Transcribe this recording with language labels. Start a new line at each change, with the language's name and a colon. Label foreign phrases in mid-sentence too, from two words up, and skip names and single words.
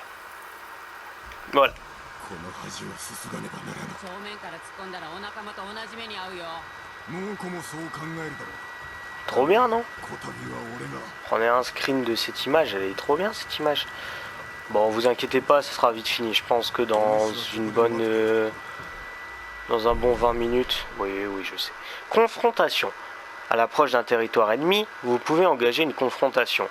French: Voilà.
Japanese: この恥をすすがねばならぬ。正面から突っ込んだらお仲間と同じ目に遭うよ。猛虎もそう考えるだろう。
French: Trop bien, non?
Japanese: こたびは俺が。
French: Prenez un screen de cette image, elle est trop bien cette image. Bon, vous inquiétez pas, ça sera vite fini. Je pense que dans une bonne Dans un bon 20 minutes. Oui, oui, je sais. Confrontation. À l'approche d'un territoire ennemi, vous pouvez engager une confrontation.